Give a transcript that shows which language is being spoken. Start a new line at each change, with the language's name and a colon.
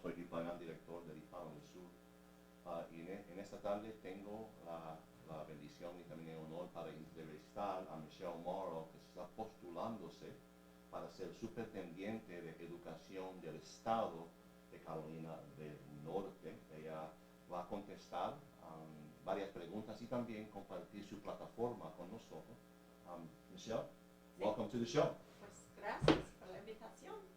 Spanish: Soy Bilingual, director de Hispanos del Sur. Y en esta tarde tengo la bendición y también el honor para entrevistar a Michele Morrow, que está postulándose para ser superintendente de educación del estado de Carolina del Norte. Ella va a contestar varias preguntas y también compartir su plataforma con nosotros.
English: Michele, welcome to the show.
Spanish: Pues gracias por la invitación.